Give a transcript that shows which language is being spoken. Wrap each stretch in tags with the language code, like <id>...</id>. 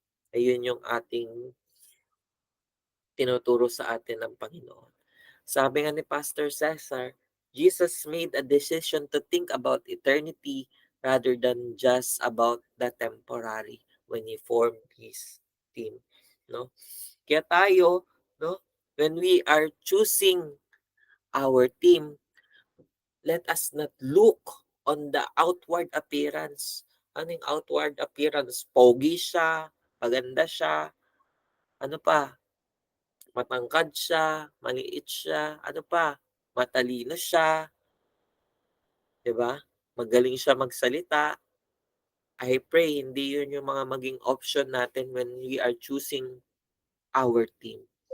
<tl>Ayun yung ating tinuturo sa atin ng Panginoon. Sabi nga ni Pastor Cesar,</tl> <en>Jesus made a decision to think about eternity rather than just about the temporary when he formed his team. No?</en> <tl>Kaya tayo, no,</tl> <en>when we are choosing our team, let us not look on the outward appearance.</en> <tl>Ano yung outward appearance? Pogi siya, maganda siya, ano pa, matangkad siya, maliit siya, ano pa, matalino siya, 'di ba? Magaling siya magsalita.</tl> <en>I pray</en> <tl>hindi 'yun yung mga maging option natin</tl> <en>when we are choosing our team.</en>